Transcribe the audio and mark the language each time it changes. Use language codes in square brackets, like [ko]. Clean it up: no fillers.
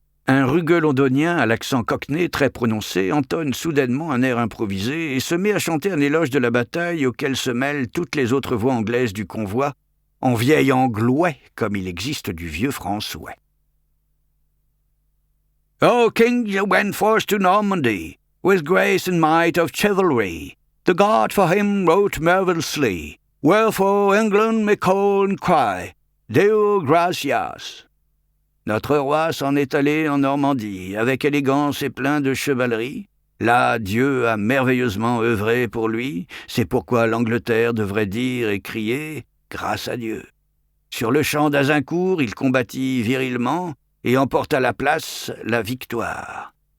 [fr] Un rugueux londonien à l'accent cockney très prononcé entonne soudainement un air improvisé et se met à chanter un éloge de la bataille auquel se mêlent toutes les autres voix anglaises du convoi, en vieil anglouais comme il existe du vieux françois. [en] O kings who went forth to Normandy, with grace and might of chivalry, the God for him wrote marvellously, wherefore England may call and cry, [la] Deo gratias. [fr] Notre roi s'en est allé en Normandie, avec élégance et plein de chevalerie. Là, Dieu a merveilleusement œuvré pour lui, c'est pourquoi l'Angleterre devrait dire et crier « Grâce à Dieu ». Sur le champ d'Azincourt, il combattit virilement et emporta la place, la victoire.